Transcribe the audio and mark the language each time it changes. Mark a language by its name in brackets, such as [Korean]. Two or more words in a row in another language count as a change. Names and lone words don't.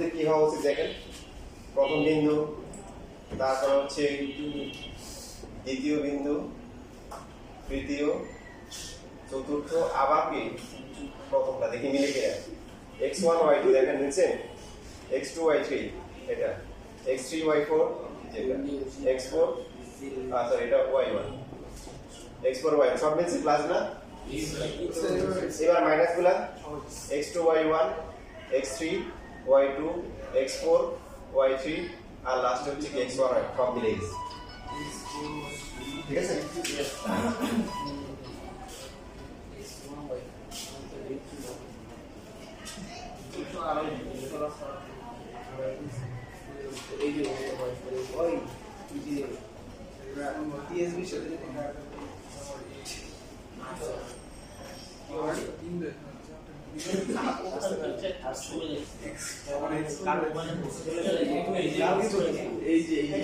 [Bangla] কি হওয়া উচিত দেখেন প্রথম বিন্দু তারপর হচ্ছে দ্বিতীয় বিন্দু তৃতীয় চতুর্থ আবার কি প্রথমটা দেখি মিলে কিনা x1 y2 দেখেন নিচে x2 y3 এটা x3 y4 যেটা x4 সরি এটা y1 x4 y সব মিলছে প্লাস না এবার মাইনাস গুলা x2 y1 x3 y2 x4 y3 আর লাস্ট হচ্ছে কি x1 সব মিলে গেছে ঠিক আছে এই যে ওই TSB সাথে এই যে